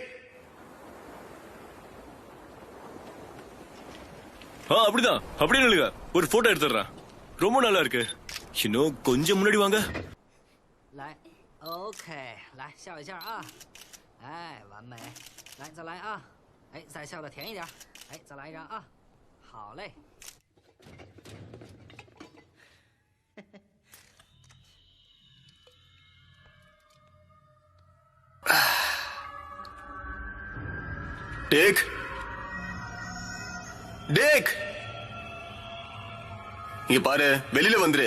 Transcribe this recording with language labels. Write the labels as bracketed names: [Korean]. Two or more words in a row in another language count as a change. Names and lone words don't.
[Tamil] அப்படிதான், அப்படியே நில்லுங்க. ஒரு போட்டோ எடுத்துடுறேன். ரொம்ப நல்லா இருக்கு. இன்னும் கொஞ்சம் முன்னாடி வாங்க. [Chinese] 来 ，OK， 来笑一下啊，哎，完美，来再来啊，哎，再笑的甜一点，哎，再来一张啊，好嘞。 [English] take take, [Tamil] இங்க பாரு, வெளியில வந்துரு.